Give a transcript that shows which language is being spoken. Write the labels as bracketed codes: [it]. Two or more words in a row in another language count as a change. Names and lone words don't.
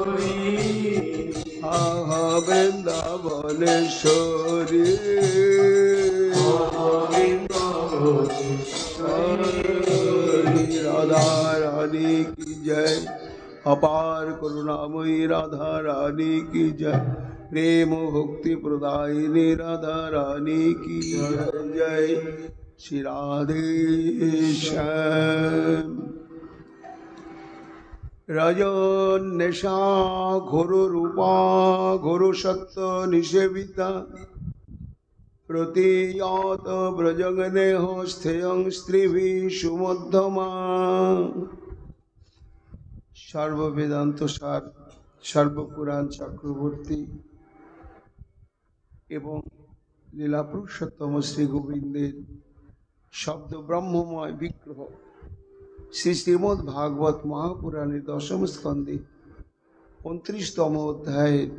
[bn] আহা বৃন্দাবনেশ্বরী রাধা রানী কি জয়। [hi] अपार करुणामयी राधा रानी की जय। प्रेम भक्ति प्रदायिनी राधा रानी की जय जय। श्री राधे श्याम। [sa] रजन्यषा घोर रूपा घोर सत्य निषेविता प्रतीयात ब्रजगने स्थेयं स्त्रीभिः सुमध्यमा। सर्ववेदांत सार सर्वपुराण चक्रवर्ती एवं लीला पुरुषोत्तम श्री गोविंदेर शब्द ब्रह्ममय विग्रह श्री श्रीमद् भागवत महापुराणे दशम स्कंदे 29तम अध्याय